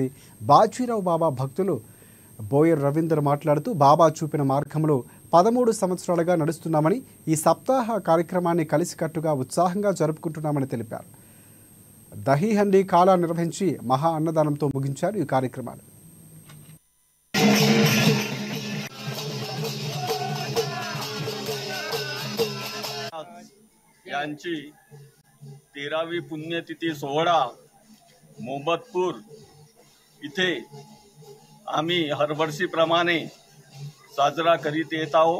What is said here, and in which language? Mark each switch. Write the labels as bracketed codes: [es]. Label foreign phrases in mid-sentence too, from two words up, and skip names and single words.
[te] బాజీరావు బాబా భక్తులు బోయర్ రవీందర్ మాట్లాడుతూ బాబా చూపిన మార్గంలో 13 సంవత్సరాలుగా నడుస్తున్నామని, ఈ సప్తాహ కార్యక్రమాన్ని కలిసికట్టుగా ఉత్సాహంగా జరుపుకుంటున్నామని తెలిపారు. దహీ హండీ కాలా నిర్వహించి మహా అన్నదానంతో ముగించారు ఈ కార్యక్రమాలు. [mr] यांची 13वी पुण्यतिथी सोहळा मोहब्बतपूर इथे आम्ही हरवर्षीप्रमाणे साजरा करीत येत आहोत.